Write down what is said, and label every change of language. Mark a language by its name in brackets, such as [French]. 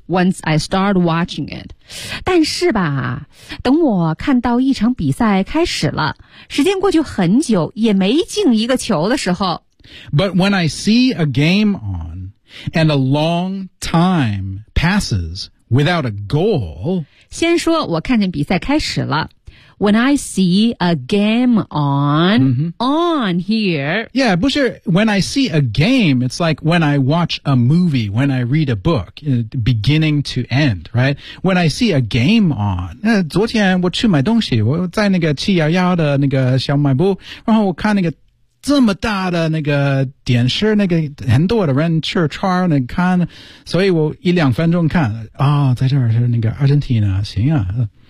[English] Once I start watching it, [Chinese] 但是吧，等我看到一场比赛开始了，时间过去很久，也没进一个球的时候 [English] ，But when I see a game on. And a long time passes without a goal. [Chinese] 先说我看见比赛开始了。 [English] When I see a game on,、 mm-hmm. on here. Yeah, Busher, when I see a game, it's like when I watch a movie, when I read a book, beginning to end, right? When I see a game on, [Chinese] 昨天我去买东西，我在那个711的那个小卖部，然后我看那个这么大的那个电视，那个很多的人去穿那看，所以我一两分钟看啊、哦，在这儿是那个阿根廷啊，行啊。